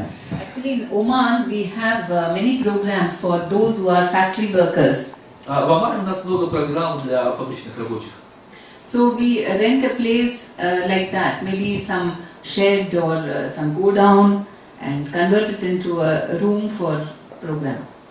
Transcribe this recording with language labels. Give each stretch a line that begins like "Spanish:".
English: Actually, in Oman, we have many programs for those who are factory workers.
Russian: В Омане у нас много программ для фабричных рабочих.
English: So we rent a place like that, maybe some shed or some go down, and convert it into a room for programs.